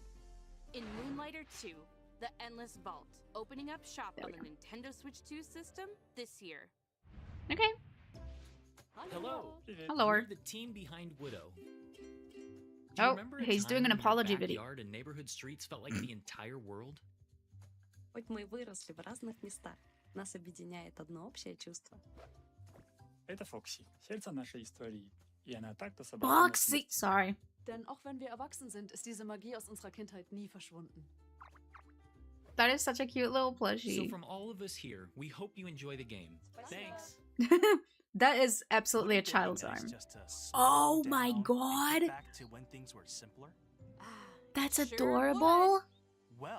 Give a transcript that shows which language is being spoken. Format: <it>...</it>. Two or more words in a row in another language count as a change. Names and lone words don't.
<en>In Moonlighter 2, The Endless Vault, opening up shop There on we the Nintendo Switch 2 system this year. Okay. Hello. Hello. We're the team behind Widow. Do you Oh, remember a he's time doing an when your apology video. backyard and neighborhood streets felt like the entire world?</en> <ru>Хоть мы и выросли в разных местах, нас объединяет одно общее чувство. Это Фокси, сердце нашей истории. И она так-то собрала нас</ru> <en>Boxy.</en> <ru>вместе.</ru> <en>Sorry.</en> <de>Denn auch wenn wir erwachsen sind, ist diese Magie aus unserer Kindheit nie verschwunden.</de> <en>That is such a cute little So plushie. from all of us here, we hope you enjoy the game. Thanks. That is absolutely a Wouldn't it be child's nice arm. just to Oh slow my down and God. get back to when things were simpler? That's Sure adorable. Well,</en>